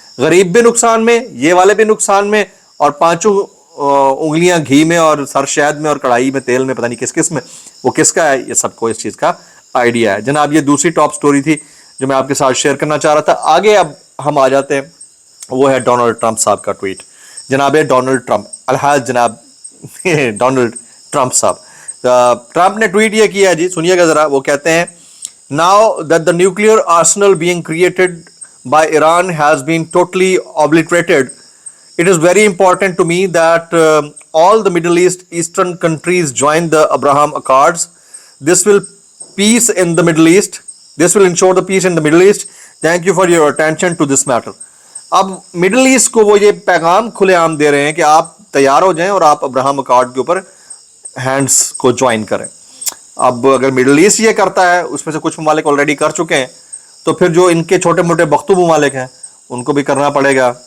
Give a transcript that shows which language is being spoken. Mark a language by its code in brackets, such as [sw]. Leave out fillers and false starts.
[ur] غریب بھی نقصان میں, یہ والے بھی نقصان میں, اور پانچوں انگلیاں گھی میں اور سر شہد میں اور کڑھائی میں تیل میں, پتہ نہیں کس کس میں, وہ کس کا ہے, یہ سب کو اس چیز کا آئیڈیا ہے. جناب یہ دوسری ٹاپ سٹوری تھی جو میں آپ کے ساتھ شیئر کرنا چاہ رہا تھا. آگے اب ہم آ جاتے ہیں, وہ ہے ڈونلڈ ٹرمپ صاحب کا ٹویٹ. جناب ڈونلڈ ٹرمپ, الحاظ جناب ڈونلڈ ٹرمپ صاحب, ٹرمپ نے ٹویٹ یہ کیا ہے جی, سنیے گا ذرا. وہ کہتے ہیں [en] now that the nuclear arsenal being created by Iran has been totally obliterated, it is very important to me that all the Middle Eastern countries join the Abraham Accords. This will peace in the Middle East. This will ensure the peace in the Middle East. Thank you for your attention to this matter. [ur] اب middle asset کو وہ یہ پیغام کھلے عام دے رہے ہیں کہ آپ تیار ہو جائیں اور آپ ابراہم اکارڈ کے اوپر ہینڈز کو جوائن کریں. اب اگر مڈل ایسٹ یہ کرتا ہے, اس میں سے کچھ ممالک آلریڈی کر چکے ہیں, تو پھر جو ان کے چھوٹے موٹے بختو ممالک ہیں ان کو بھی کرنا پڑے گا.